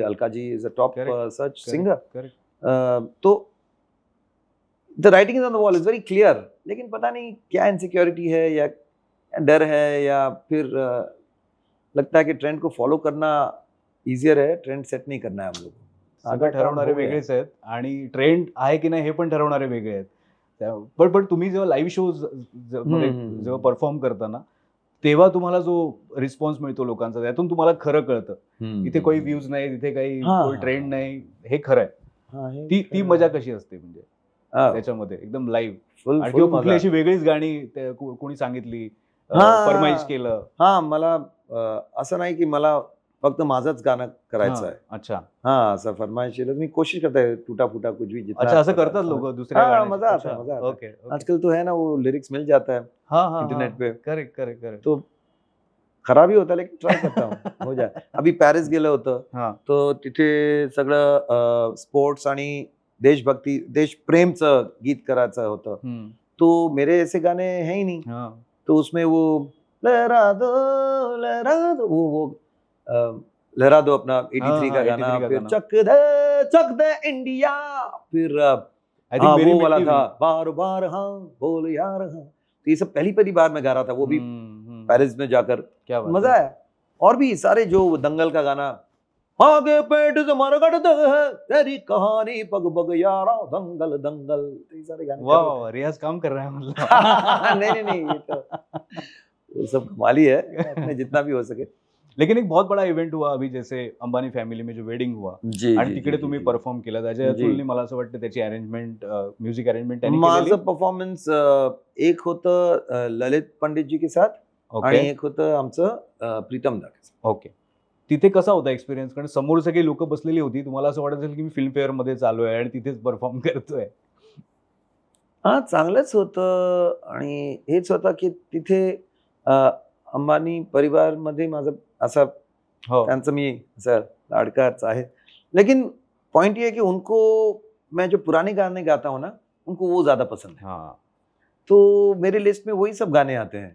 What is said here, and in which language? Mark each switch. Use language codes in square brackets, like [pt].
[en] Alka ji is a top search singer. [hi] तो [en] the writing is on the wall is very clear, [hi] लेकिन पता नहीं क्या insecurity है, या डर है, या फिर लगता है कि ट्रेंड को फॉलो करना इजियर है, ट्रेंड सेट नाही करना है हम लोग। [mr] सगळं ठरवणारे वेगळेच आहेत आणि ट्रेंड आहे की नाही हे पण ठरवणारे वेगळे आहेत। पण तुम्ही जेव्हा लाईव्ह शोज जेव्हा परफॉर्म करताना, तेव्हा तुम्हाला जो रिस्पॉन्स मिळतो लोकांचा, त्यातून तुम्हाला खरं कळतं इथे काही व्ह्यूज नाही, तिथे काही कोई ट्रेंड नाही, हे खरं आहे। ती मजा कशी असते म्हणजे त्याच्यामध्ये एकदम लाईव्ह, आणि किंवा कुठली अशी वेगळीच गाणी कोणी सांगितली, फरमाईश केलं? हा, मला असं नाही की मला फक्त माझंच गाणं करायचं आहे। [hi] अच्छा, हाँ, [mr] असं फरमाइश केलं मी, [hi] कोशिश करता है टूटा फूटा कुछ भी, जितना। [mr] अच्छा, असं करतात लोग दुसऱ्या गाण्यात? [hi] मजा आता है, मजा आता है। ओके, आजकल तो है ना, वो लिरिक्स मिल जाता है इंटरनेट पे। [en] Correct. [hi] तो खराब ही होता है, लेकिन ट्राय करता हूँ, हो जाए। [mr] अभी पॅरिस गेलं होतं, तो तिथे सगळं स्पोर्ट्स आणि देशभक्ती, देशप्रेमचं गीत करायचं होतं। [hi] तो मेरे ऐसे गाने हैं ही नहीं, तो उसमें वो लहरा दो, वो लहरा दो अपना 83 का गाना, फिर चक दे इंडिया, फिर हाँ वो वाला था, बार बार हाँ बोल यार हाँ। तो ये सब पहली बार मैं गा रहा था, वो भी पेरिस में जाकर, क्या मजा आया। और भी सारे, जो दंगल का गाना, आगे पेट से मरगड़ते है तेरी कहानी पग पग यारा, दंगल दंगल, तो ये सारे गाने। वाह, रियाज काम कर रहा है मतलब। नहीं, ये तो वो सब कमाल ही है, अपने जितना भी हो सके। लेकिन एक बहुत बड़ा इव्हेंट हुआ अभी, जैसे अंबानी फॅमिली में जो वेडिंग हुआ, [mr] आणि तिकडे तुम्ही परफॉर्म केला, त्याच्या अतुलने मला असं वाटतं त्याची अरेंजमेंट, म्युझिक अरेंजमेंट त्यांनी केलेली। माझं परफॉर्मन्स एक होतं ललित पंडित जी के साथ, आणि एक होतं आमचं प्रीतम दा। ओके, तिथे कसा होता एक्सपिरियन्स? कारण समोर सगळी लोक बसलेली होती, तुम्हाला असं वाटत असेल की मी फिल्म फेअर मध्ये चालू आहे आणि तिथेच परफॉर्म करतोय? हा, चांगलंच होतं, आणि हेच होतं की तिथे अंबानी परिवार मध्ये माझं असा, त्यांचं मी असं लाडकाच आहे। [hi] लेकिन पॉइंट ये है कि उनको मैं जो पुराने गाने गाता हूँ ना, उनको वो ज्यादा पसंद है। तो मेरे लिस्ट में वही सब गाने आते हैं।